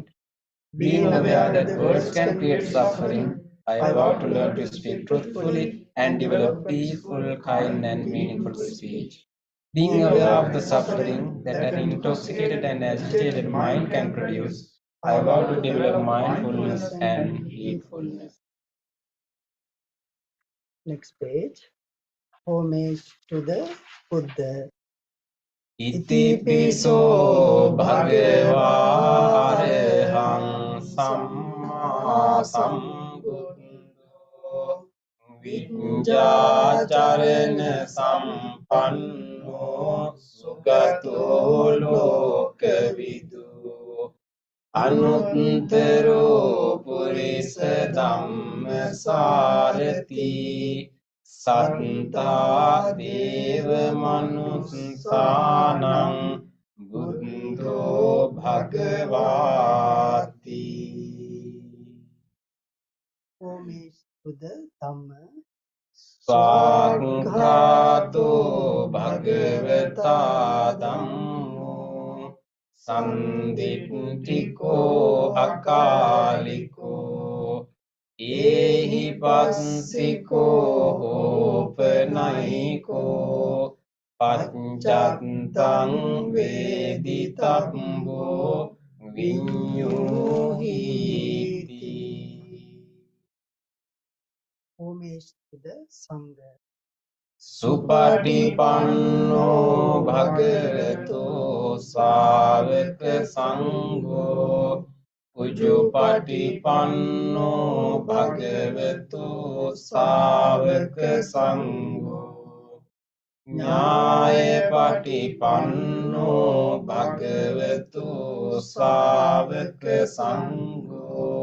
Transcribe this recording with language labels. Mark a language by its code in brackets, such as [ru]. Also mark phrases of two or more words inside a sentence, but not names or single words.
[en] Being aware that words can create suffering, I vow to learn to speak truthfully and develop peaceful, kind and meaningful speech. Being aware of the suffering that an intoxicated and agitated mind can produce, I vow to develop mindfulness and heedfulness. Next page. Homage to the Buddha. [pi] ඉතිපිසෝ භගවා අරහං සම්මා සම්බුද්ධෝ විඤ්ඤාචරණ සම්පන්නෝ සුගතෝ ලෝකවිදු අනුත්තරෝ පුරිස ධම්මසාරති සත්තා දේව මනුස්සානං බුද්ධෝ භගවාති. [en] Homage to the Dhamma. [pi] ස්වාග්ඝාතෝ භගවතා ධම්මෝ සන්දිට්ඨිකෝ අකාලිකෝ ඒහි පස්සිකෝ ඕපනයිකෝ පච්චත්තං වේදිතබ්බෝ විඤ්ඤූහිති. [en] Homage to the Sangha. [pi] සුපටිපන්නෝ භගවතෝ ශාවක සංඝෝ උජුපටිපන්නෝ භගවතෝ ශාවක සංඝෝ ඥායපටිපන්නෝ භගවතෝ ශාවක සංඝෝ